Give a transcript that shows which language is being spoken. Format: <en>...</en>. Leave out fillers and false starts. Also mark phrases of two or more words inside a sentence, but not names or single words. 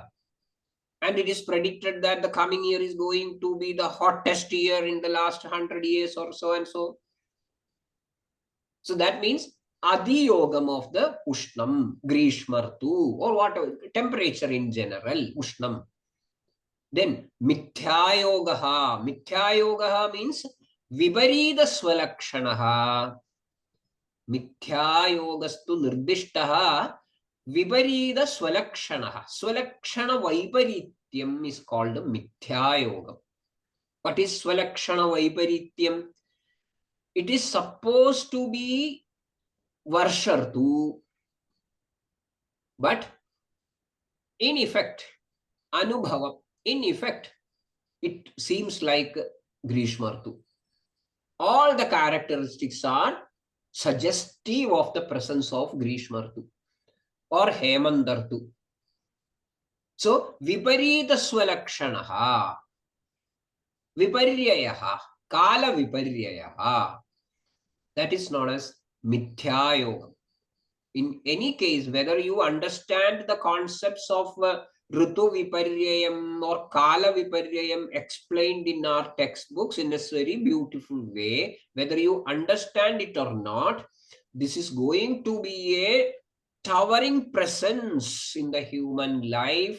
<en>And it is predicted that the coming year is going to be the hottest year in the last 100 years or so and so. So that means adiyogam of the ushnam, grishmartu, or whatever, temperature in general, ushnam. Then mithyayogaha. Mithyayogaha means</en> <sa>viparita swalakshanaha. Mithyayogastu nirdishtaha viparita swalakshanaha. Swalakshana vaiparityam</sa> <en>is called mithyayogam. What is</en> <sa>swalakshana vaiparityam?</sa> <en>It is supposed to be varshartu, but in effect, anubhavam, in effect, it seems like grishmartu. All the characteristics are suggestive of the presence of grishmartu or hemandartu.</en> <sa>So viparita swalakshanaha, viparyayaha, kala viparyayaha,</sa> <en>that is known as mithyayogam. In any case, whether you understand the concepts of</en> <sa>Ritu Viparyayam</sa> <en>or</en> <sa>Kala Viparyayam</sa> <en>explained in our textbooks in a very beautiful way, whether you understand it or not, this is going to be a towering presence in the human life.</en>